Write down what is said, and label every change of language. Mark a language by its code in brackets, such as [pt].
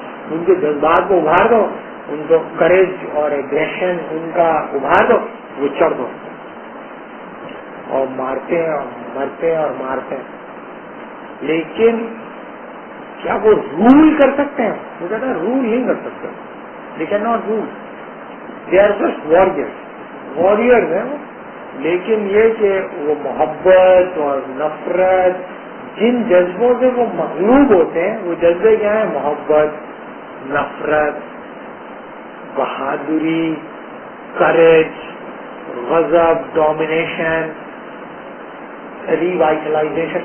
[ur] ان کے جذبات کو ابھار دو, ان کو کریج اور ایگریشن ان کا ابھار دو, وہ چڑھ دو اور مارتے ہیں اور مرتے ہیں اور مارتے ہیں. لیکن کیا وہ رول کر سکتے ہیں؟ وہ کہتا ہے رول نہیں کر سکتے. [en] They can not rule, they are just warriors ہیں. [ur] لیکن یہ کہ وہ محبت اور نفرت, جن جذبوں سے وہ مغلوب ہوتے ہیں وہ جذبے کیا ہیں؟ محبت, نفرت, بہادری, کریج, غضب, ڈومینیشن, ریوائٹلائزیشن.